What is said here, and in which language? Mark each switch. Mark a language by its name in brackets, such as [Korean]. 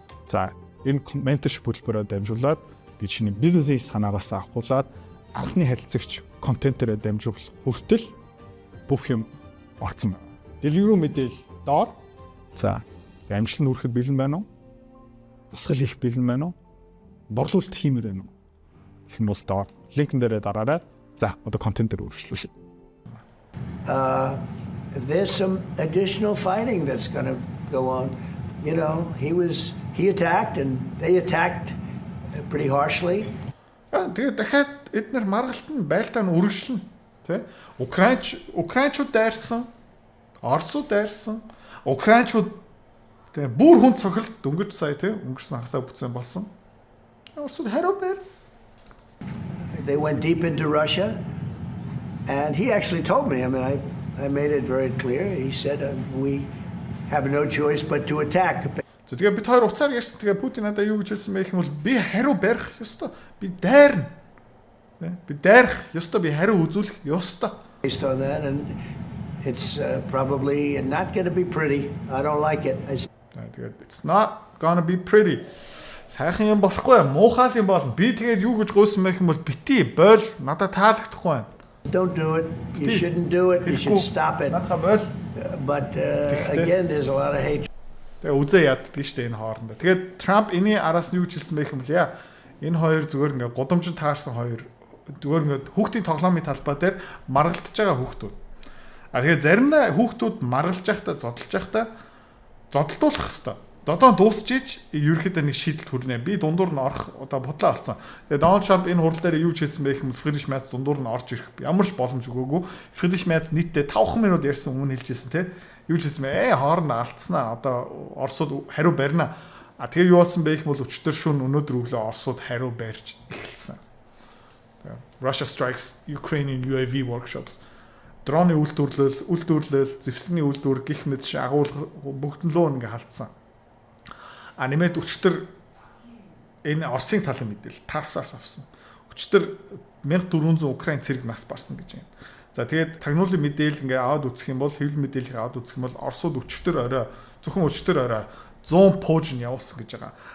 [Mongolian] За, энэ менторшип хөтөлбөрөөр дамжуулаад би чиний бизнесийн санаагаас авахуулаад анхны харилцагч контентээрээ дамжуулах хүртэл бүх юм орцсон байна. Дэлгэрүү мэдээлэл доор. За, амжилт нь хүрэхэд бэлэн байна уу? Дасгал хийх бэлэн байна уу? Борлуулалт хиймээр байна уу? Гэх юм бол доор. Линкэн дээрээ дараарай. За, одоо контент дээр үргэлжлүүлээ. [English] There's some additional fighting that's going to go on. You know, he attacked and they attacked pretty harshly. [Mongolian] Тэгээд дахиад эдгээр маргалтанд байлтаа нь үргэлжлэнэ. Тэ? Украинчууд дайрсан, Оросууд дайрсан, Украинчууд тэгээ бүр хүн цохилт дөнгөж сая тэ өнгөрсөн хагасаа бүтсэн болсон. Оросууд хариу байр. [English] They went deep into Russia, and he actually told me. I mean, I made it very clear. He said we have no choice but to attack. [Mongolian] За тэгээ бид хоёр уцаар ярьсан. Тэгээ Путин надад юу гэж хэлсэн бэ гэх юм бол би хариу барих ёстой. Би дайрна. Би дайрах ёстой. Би хариу үзүүлэх ёстой. [English] Based on that, and it's probably not going to be pretty. I don't like it. Тэгээд it's not gonna be pretty. [Mongolian] Сайхан юм болохгүй, муухай юм болно. Би тэгээд юу гэж гойсон байх юм бол бити бойл надад таалагдахгүй байна. [English] Don't do it. You shouldn't do it. You should stop it. [Mongolian] Надад бойл. [English] But again, there's a lot of hate. [Mongolian] Тэгээ үзээ яддаг шүү дээ энэ хоорондоо. Тэгээд Трамп энэний араас нь юу гэж хэлсэн байх юм бол яа энэ хоёр зүгээр ингээ гудамжид таарсан хоёр зүгээр ингээ хүүхдийн тоглоомын талбай дээр маргалтж байгаа хүүхдүүд. Тэгээд заримдаа хүүхдүүд маргалж байхдаа зодолж байхдаа зодолдуулах хэвээр. Одоо дуусчиж ерөөхдөө нэг шийдэлт хүрнэ. Би дундуур нь орох одоо бодлоо олцсон. Тэгээ Дональд Трамп энэ хурал дээр юу ч хэлсэн бэ гэвэл Friedrich Merz дундуур нь орж ирэх ямар ч боломж өгөөгүй. Friedrich Merz нийтдээ 5 минут ярьсан өмнө хэлжсэн те. Юу ч хэлсэн бэ? Хоорондоо алдснаа. Одоо Оросууд хариу барина. Тэгээ юу болсон бэ гэвэл өчтөр шөнө өнөөдөр өглөө Оросууд хариу барьж эхэлсэн. [English] Russia strikes Ukrainian UAV workshops. [Mongolian] Дроны үйлдвэрлэл, зэвсэгний үйлдвэр гих мэт агуулга бүгднлөө ингээ халтсан. Нэмээд өчтөр энэ Оросын талын мэдээлэл ТАСС-аас авсан. Өчтөр 1400 Украин цэрэг нас барсан гэж байна. За тэгээд тагнуулын мэдээлэл ингээ аваад үзэх юм бол хэвлэл мэдээллийг аваад үзэх юм бол Оросууд өчтөр орой зөвхөн өчтөр орой 100 пуужин явуулсан гэж байгаа.